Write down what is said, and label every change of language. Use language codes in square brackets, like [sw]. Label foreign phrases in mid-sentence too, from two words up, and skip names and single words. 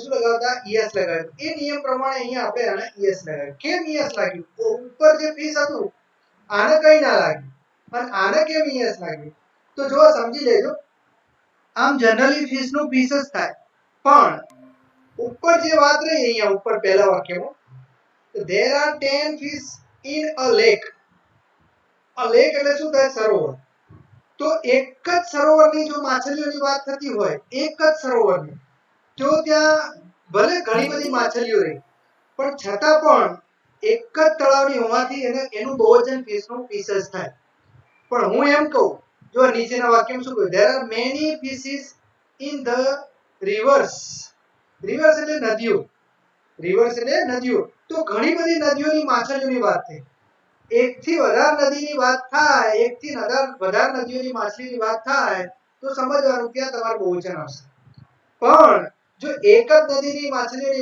[gu] શું લગાવતા es લગાવ્યું એ નિયમ પ્રમાણે અહીંયા આપણે આને es લગાવ્યું કેમ es લાગ્યું તો ઉપર જે fish હતું આને કઈ ના લાગ્યું અને આને કેમ es લાગ્યું તો જો સમજી લેજો આમ જનરલી fish નું fish જ થાય પણ ઉપર જે વાત રહી અહીંયા ઉપર પહેલા વાક્યમાં [en] there are 10 fish in a lake [gu] એટલે શું થાય સરોવર તો એક જ સરોવરની જો માછલીઓની વાત થતી હોય એક જ સરોવરની તો ત્યાં ભલે ઘણી બધી માછલીઓ રહી પણ છતાં પણ એક જ તળાવની હોવાથી એનું બહુવચન fish નું fish જ થાય પણ હું એમ કહું જો નીચેના વાક્યમાં શું કહ્યું [en] there are many fishes in the rivers [gu] એટલે નદીઓ તો ઘણી બધી નદીઓની માછલીઓની વાત થઈ એકથી વધારે નદીની વાત થાય એકથી વધારે નદીઓની માછલીની વાત થાય તો સમજવાનું કે તમારું બહુવચન આવશે પણ જો એક જ નદીની માછલીઓની